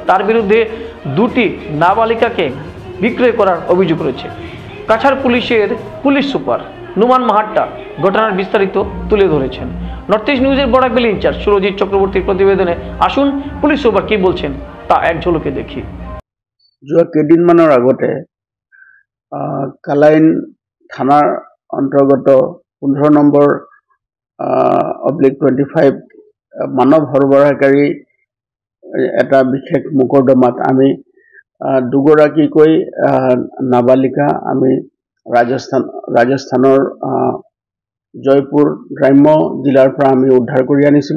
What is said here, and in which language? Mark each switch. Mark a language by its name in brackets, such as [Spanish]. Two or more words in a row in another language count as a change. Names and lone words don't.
[Bangla] তার বিরুদ্ধে 2টি নাবালিকাকে বিক্রয় করার অভিযোগ রয়েছে। কাছাড় পুলিশের পুলিশ সুপার নুমান মাহাট্টা ঘটনার বিস্তারিত তুলে ধরেছেন। নর্থ ইস্ট নিউজের বরাকবেল ইনচার্জ সুরজিৎ চক্রবর্তীর প্রতিবেদনে আসুন পুলিশ সুপার কি বলছেন তা এক ঝলকে দেখি। [Assamese] যোৱা কেইদিনমানৰ আগতে কালাইন থানাৰ অন্তৰ্গত 15 নম্বৰ /25 মানৱ সৰবৰাহকাৰী এটা বিশেষ মোকৰ্দমাত আমি 2গৰাকীকৈ নাবালিকা আমি ৰাজস্থানৰ জয়পুৰ গ্ৰাম্য জিলাৰ পৰা আমি উদ্ধাৰ কৰি আনিছিলোঁ।